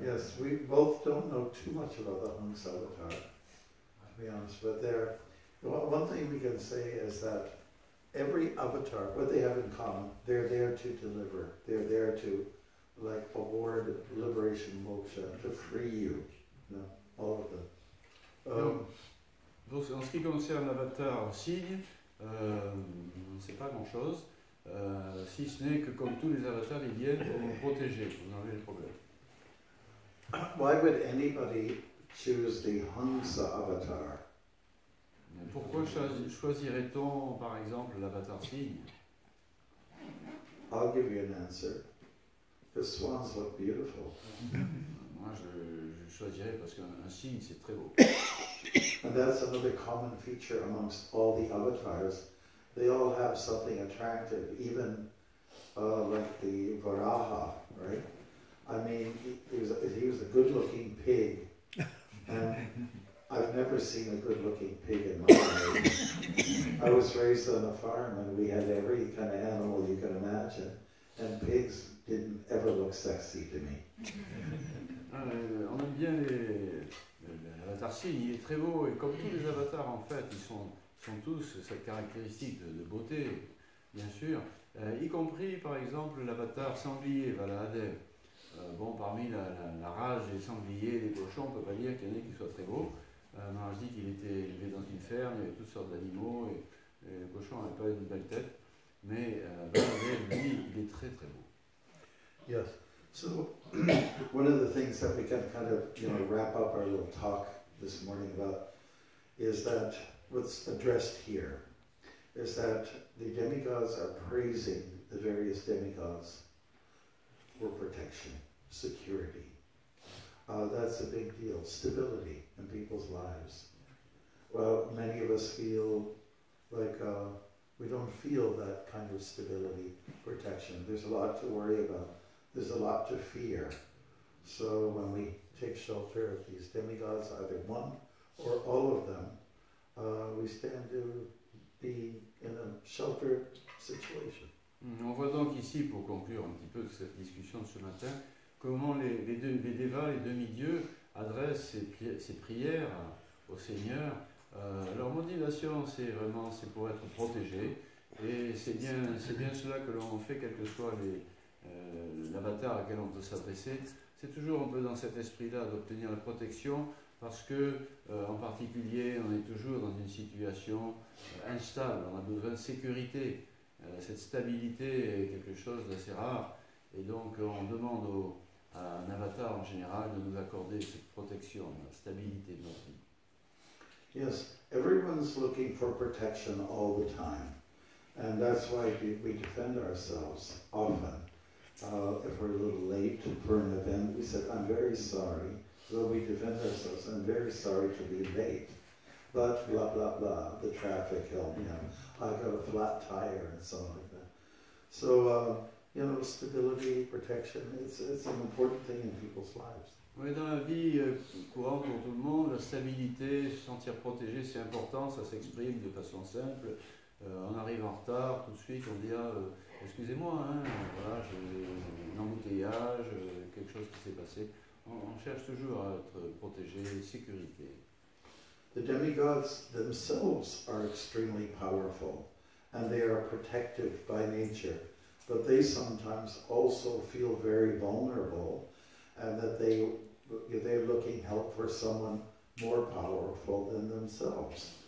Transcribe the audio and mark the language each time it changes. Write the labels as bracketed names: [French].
[English] Yes, we both don't know too much about the Hamsa avatar, to be honest, but one thing we can say is that every avatar, what they have in common, they're there to deliver. They're there to award liberation, moksha, to free you. All of them. [French] Donc, en ce qui concerne l'avatar cygne, on ne sait pas grand-chose, si ce n'est que comme tous les avatars, ils viennent pour nous protéger, pour enlever le problème. [English] Why would anybody choose the Hamsa avatar? [French] Pourquoi choisirait-on, par exemple, l'avatar cygne? [English] I'll give you an answer. The swans look beautiful. [French] Moi, je choisirais parce qu'un cygne, c'est très beau. [English] And that's another common feature amongst all the avatars. They all have something attractive, even like the Varaha, right? I mean, he was a good-looking pig, and I've never seen a good-looking pig in my life. I was raised on a farm, and we had every kind of animal you can imagine, and pigs didn't ever look sexy to me. [French] On aime bien l'avatar cygne, il est très beau, et comme tous les avatars, en fait, ils sont tous cette caractéristique de beauté, bien sûr, y compris, par exemple, l'avatar sanglier, Valahadev. Bon, parmi la rage des sangliers, des cochons, on ne peut pas dire qu'il y en ait qui soient très beaux. Maharaja dit qu'il était élevé dans une ferme, il y avait toutes sortes d'animaux, et le cochon n'avait pas une belle tête, mais Valahadev, lui, il est très très beau. [English] Yes. So, one of the things that we can kind of, wrap up our little talk this morning about is that what's addressed here is that the demigods are praising the various demigods for protection, security. That's a big deal. Stability in people's lives. Well, many of us feel like we don't feel that kind of stability, protection. There's a lot to worry about. There's a lot to fear. So when we take shelter of these demigods, either one or all of them, we stand to be in a sheltered situation. [French] On voit donc ici, pour conclure un petit peu cette discussion de ce matin, comment les dévas, les demi-dieux, adressent ces prières au Seigneur. Leur motivation, c'est pour être protégés, et c'est bien cela que l'on fait, quel que soit l'avatar à quel on peut s'adresser. C'est toujours un peu dans cet esprit-là d'obtenir la protection, parce que, en particulier, on est toujours dans une situation instable, on a besoin de sécurité. Cette stabilité est quelque chose d'assez rare, et donc on demande à un avatar en général de nous accorder cette protection, la stabilité de notre vie. [English] Yes, everyone's looking for protection all the time, and that's why we defend ourselves often. If we're a little late for an event, we said, I'm very sorry. So we defend ourselves, I'm very sorry to be late. But blah, blah, blah, the traffic helped me out. I got a flat tire and so on like that. So, stability, protection, it's an important thing in people's lives. [French] Oui, dans la vie courante pour tout le monde, la stabilité, se sentir protégé, c'est important, ça s'exprime de façon simple. On arrive en retard, tout de suite on dit excusez-moi, voilà, j'ai un embouteillage, quelque chose qui s'est passé. On cherche toujours à être protégé, sécurité. [English] The demigods themselves are extremely powerful, and they are protective by nature, but they sometimes also feel very vulnerable, and that they're looking help for someone more powerful than themselves.